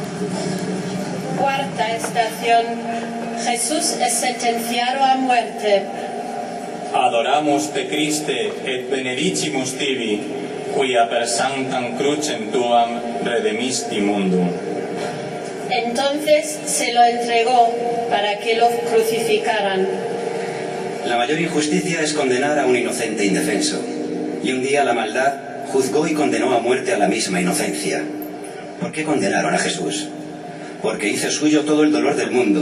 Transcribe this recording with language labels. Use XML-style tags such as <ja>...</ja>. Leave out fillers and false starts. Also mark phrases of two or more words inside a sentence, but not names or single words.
<es>Cuarta estación. Jesús es sentenciado a muerte.</es> <la>Adoramus te Christe et benedicimus tibi, quia per sanctam crucem tuam redemisti mundum.</la> <es>Entonces se lo entregó para que lo crucificaran. La mayor injusticia es condenar a un inocente indefenso. Y un día la maldad juzgó y condenó a muerte a la misma inocencia. ¿Por qué condenaron a Jesús? Porque hizo suyo todo el dolor del mundo.</es>